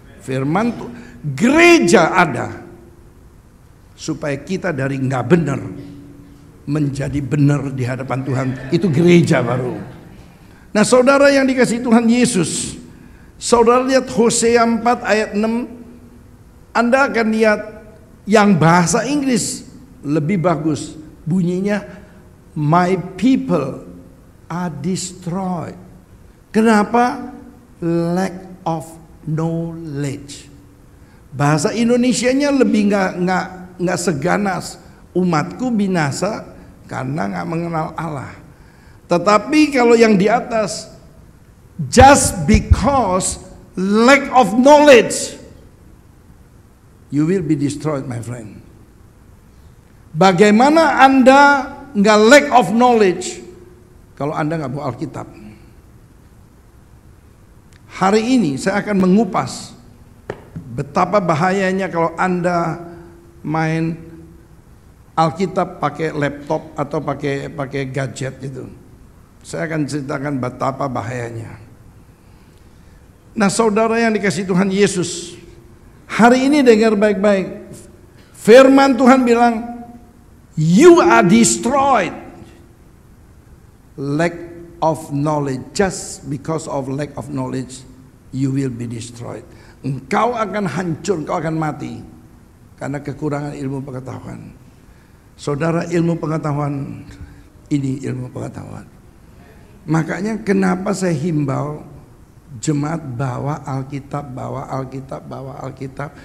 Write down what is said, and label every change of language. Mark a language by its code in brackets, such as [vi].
[id] Firman gereja ada supaya kita dari nggak benar menjadi benar di hadapan Tuhan. Itu gereja baru. Nah, saudara yang dikasihi Tuhan Yesus, saudara lihat Hosea 4 ayat 6, Anda akan lihat yang bahasa Inggris lebih bagus. Bunyinya, [en] my people are destroyed. [id] Kenapa? [en] Lack of knowledge. [id] Bahasa Indonesianya lebih nggak seganas, umatku binasa karena nggak mengenal Allah. Tetapi kalau yang di atas, [en] just because lack of knowledge, you will be destroyed, my friend. [id] Bagaimana Anda nggak [en] lack of knowledge [id] kalau Anda nggak bawa Alkitab? Hari ini saya akan mengupas betapa bahayanya kalau Anda main Alkitab pakai laptop atau pakai gadget itu. Saya akan ceritakan betapa bahayanya. Nah, saudara yang dikasihi Tuhan Yesus, hari ini dengar baik-baik. Firman Tuhan bilang, [en] you are destroyed. Lack of knowledge. Just because of lack of knowledge, you will be destroyed. [id] Engkau akan hancur, engkau akan mati karena kekurangan ilmu pengetahuan. Saudara, ilmu pengetahuan ini ilmu pengetahuan. Makanya kenapa saya himbau jemaat bawa Alkitab, bawa Alkitab, bawa Alkitab.